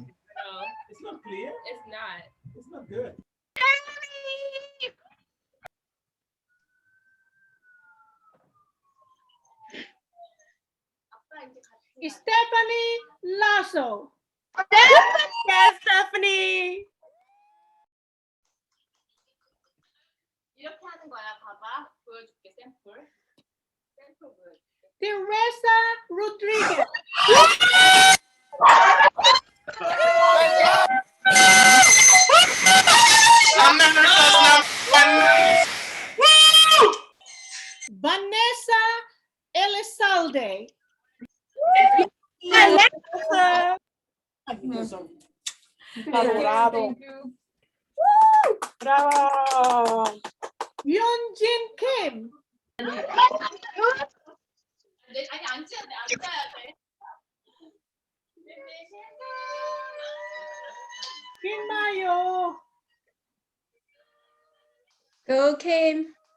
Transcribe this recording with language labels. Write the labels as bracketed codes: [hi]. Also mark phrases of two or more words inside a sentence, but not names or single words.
[en] No, it's not clear. It's not. It's not good. Stephanie Lasso. Yes, Stephanie. [ko] 이렇게 하는 거야. 봐봐. 보여줄게 샘플. 샘플 보여줄게. [en] Teresa Rodriguez. Vanessa Elizalde. Bravo. Bravo. Yeonjin Kim. [ko] 아니 앉아야 돼. 앉아야 돼. [en] Kinmayo. Go, Kim.